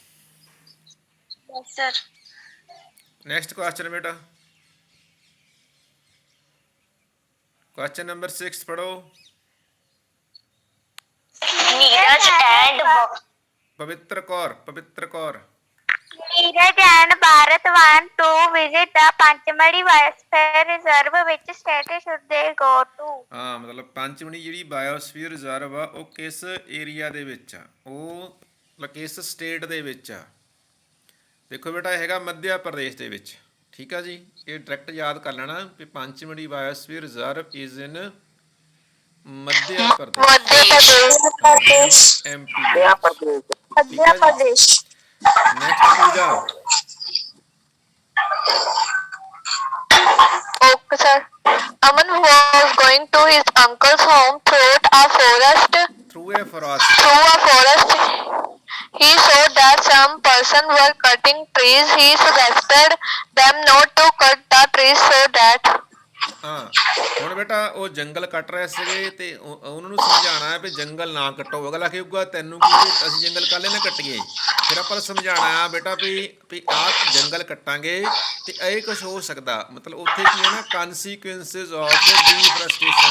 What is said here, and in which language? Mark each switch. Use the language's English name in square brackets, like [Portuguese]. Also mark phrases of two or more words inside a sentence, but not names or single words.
[English] next question [Punjabi] ਬੇਟਾ, [English] question number [Punjabi] 6 ਪੜੋ। ਪਵਿੱਤਰ ਕੌਰ। [English] Neeraj and Bharat want to visit the Panchmadi Biosphere Reserve. Which state should they go to? [Punjabi] ਹਾਂ, ਮਤਲਬ ਪੰਚਮੜੀ ਜਿਹੜੀ [English] biosphere reserve [Punjabi] ਆ, ਉਹ ਕਿਸ ਏਰੀਆ ਦੇ ਵਿੱਚ ਆ, ਉਹ ਕਿਸ ਸਟੇਟ ਦੇ ਵਿੱਚ ਆ। ਦੇਖੋ ਬੇਟਾ, ਹੈਗਾ ਮੱਧ ਪ੍ਰਦੇਸ਼ ਦੇ ਵਿੱਚ। ਠੀਕ ਆ ਜੀ, ਇਹ ਡਾਇਰੈਕਟ ਯਾਦ ਕਰ ਲੈਣਾ ਵੀ ਪੰਚਮੜੀ [English] biosphere reserve is in [Punjabi] ਮੱਧ ਪ੍ਰਦੇਸ਼, MP ਦੇ ਵਿੱਚ। ਨੈਕਸਟ ਪੂਜਾ। [English] Okay, sir. Aman was going to his uncle's home through a forest. He saw that some person were cutting trees. He suggested them not to cut the trees so that [Punjabi] ਹਾਂ ਹੁਣ ਬੇਟਾ ਉਹ ਜੰਗਲ ਕੱਟ ਰਹੇ ਸੀਗੇ ਤੇ ਉਹਨਾਂ ਨੂੰ ਸਮਝਾਉਣਾ ਹੈ ਵੀ ਜੰਗਲ ਨਾ ਕੱਟੋ। ਅਗਲਾ ਕਹੂਗਾ ਤੈਨੂੰ ਕੀ ਵੀ ਅਸੀਂ ਜੰਗਲ ਕਾਹਲੇ ਨਾ ਕੱਟੀਏ। ਫਿਰ ਆਪਾਂ ਸਮਝਾਉਣਾ ਆ ਬੇਟਾ ਵੀ ਆਹ ਜੰਗਲ ਕੱਟਾਂਗੇ ਤੇ ਇਹ ਕੁਝ ਹੋ ਸਕਦਾ। ਮਤਲਬ ਉੱਥੇ ਕੀ ਹੈ ਨਾ, [English] consequences of deforestation.